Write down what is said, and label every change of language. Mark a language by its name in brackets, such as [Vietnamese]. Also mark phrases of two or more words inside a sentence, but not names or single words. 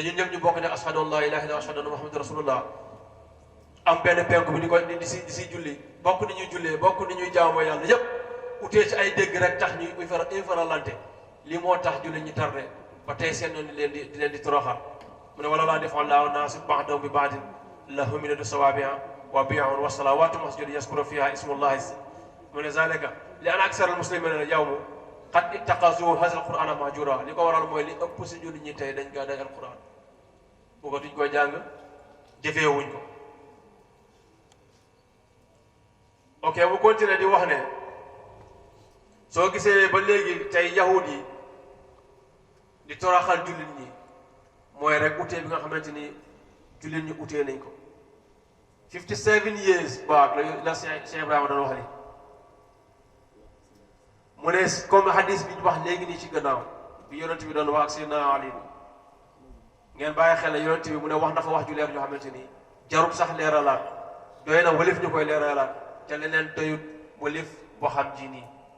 [Wolof] ñun ñëpp ñu bokk ne [Arabic] أشهد أن لا إله إلا أشهد أن محمدا رسول الله [Wolof] am benn penku bi di si julli bokk ni ñuy jullee bokk ni ñuy jaamoo yàlla yépp utee ci ay dégg rek tax ñuy infaralante li moo tax julli ñi tardé ba tey seen noonu di leen di toroxal mu ne [Arabic] ولولا دفع الله الناس بعضهم ببعض لهدمت صوامع وبيع وصلوات مساجد يذكر فيها اسم الله [Wolof] mu ne [Arabic] ذلك لأن أكثر المسلمين يوم قد اتخذوا هذا القرآن مهجورا [Wolof] li ko waral mooy li ëpp si julli ñi tey dañ gàddaay al qur'an bëggatuñ koy jàng jëfeewuñ ko ok mu continué di wax ne soo gisee ba léegi tey yahud yi di toroxal jullit ñi mooy rek utee bi nga xamante ni jullit ñi utee nañ ko 57 [English] years back [Wolof] la Cheikh Ibrahima doon wax ni mu ne comme hadis bi ñu wax léegi nii ci gannaaw bi yonent bi doon wax ak Seydina Ali ngeen bàyyi xel ne yonent bi mu ne wax na fa wax ju leer yoo xamante ni jarul sax leeralaat doy na walif ñu koy leeralaat te leneen doyut walif boo xam ji nii